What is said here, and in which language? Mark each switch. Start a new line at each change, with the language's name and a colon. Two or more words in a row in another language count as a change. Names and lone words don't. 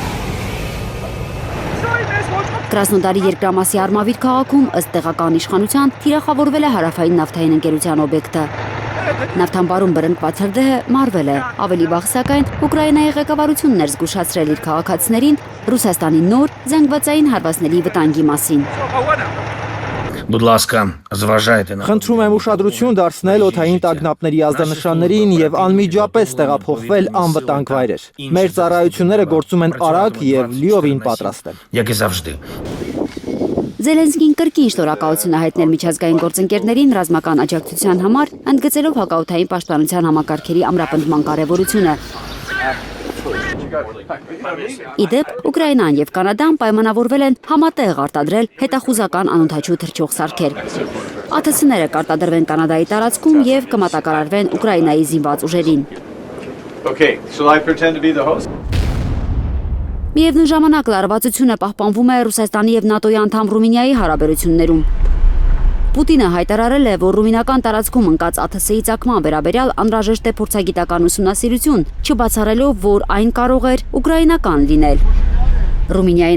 Armenian: Կրասնոդարի երկրամասի Արմավիր քաղաքում ըստ տեղական իշխանության թիրախավորվել է հարավային նավթային ընկերության օբյեկտը։ Նավթամբարում բռնկված հրդեհը մարվել է։ Ավելի վաղ սակայն Ուկրաինայի ղեկավարությունն էր զգուշացրել իր քաղաքացիներին Ռուսաստանի նոր զանգվածային հարվածների վտանգի մասին։
Ukrainian: Будь ласка, зважайте на
Armenian: Խնդրում եմ ուշադրություն դարձնել օդային տագնապների ազդանշաններին եւ անմիջապես տեղափոխվել անվտանգ վայրեր։ Մեր ծառայությունները գործում են արագ եւ լիովին պատրաստ են։
Ukrainian: як и завжди.
Armenian: Զելենսկին կրկին շնորհակալություն է հայտնել միջազգային գործընկերներին ռազմական աջակցության համար, ընդգծելով հակաօդային պաշտպանության համակարգերի ամրապնդման կարևորությունը։ Իդեպ, Ուկրաինան եւ Կանադան պայմանավորվել են համատեղ արտադրել հետախուզական անօդաչու թռչող սարքեր։ ԱԹՍ-ները կարտադրվեն Կանադայի տարածքում եւ կմատակարարվեն Ուկրաինայի զինված ուժերին։
English: Okay, shall I pretend to be the host?
Armenian: Միևնույն ժամանակ լարվածությունը պահպանվում է Ռուսաստանի եւ ՆԱՏՕ-ի անդամ Ռումինիայի հարաբերություններում։ Պուտինը հայտարարել է, որ ռումինական տարածքում ընկած ԱԹՍ-ի ծագման վերաբերյալ անհրաժեշտ է փորձագիտական ուսումնասիրություն, չբացառելով, որ այն կարող էր ուկրաինական լինել։ Ռումինիայի